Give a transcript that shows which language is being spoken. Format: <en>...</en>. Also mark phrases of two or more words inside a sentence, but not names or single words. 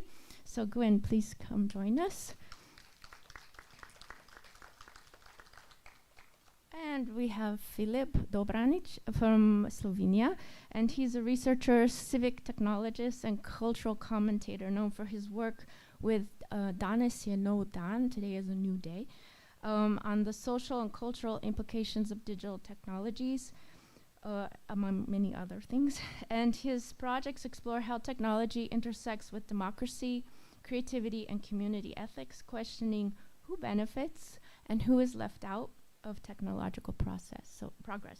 <en>So Gwen, please come join us. And we have Filip Dobranic from Slovenia, and he's a researcher, civic technologist, and cultural commentator known for his work with Danes je nov dan, today is a new day, on the social and cultural implications of digital technologies, among many other things. And his projects explore how technology intersects with democracy, creativity, and community ethics, questioning who benefits and who is left out of technological progress.</en>